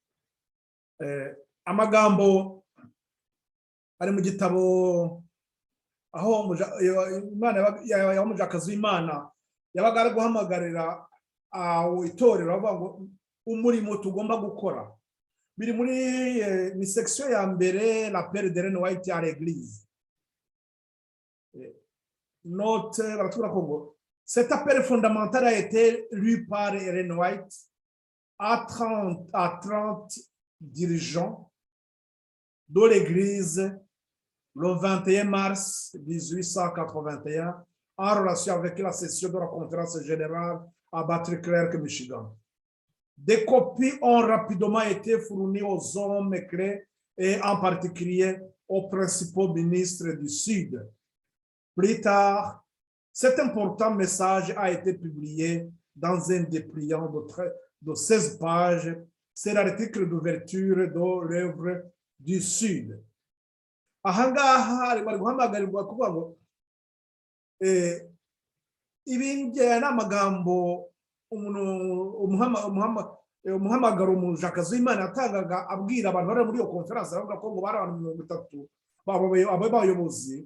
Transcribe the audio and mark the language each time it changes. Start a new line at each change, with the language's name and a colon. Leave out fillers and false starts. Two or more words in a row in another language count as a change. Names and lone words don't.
Kinyarwanda: Amagambo ari mu gitabo aho Imana y'umujakazi w'Imana yabaga ari guhamagarira itorero, avuga ngo umurimo tugomba gukora. Biri muri ni section ya mbere,
French: l'appel d'Ellen White à l'église.
Kinyarwanda: Note baratubwira ko
French: cet appel fondamental a été lu par Ellen White à 30 dirigeants de l'église le 21 mars 1881 en relation avec la session de la conférence générale à Battery Clerk, Michigan. Des copies ont rapidement été fournies aux hommes clés et en particulier aux principaux ministres du Sud. Plus tard, cet important message a été publié dans un dépliant de 16 pages. C'est l'article d'ouverture de l'œuvre du Sud.
Kinyarwanda: Aha ngaha bari guhamagarirwa kuvuga ngo ibingi n'amagambo umuhamagaro umujakazi w'Imana yatangaga abwira abantu bari muri iyo konferanse, aravuga ko ngo bari abantu 30 b'abayobozi.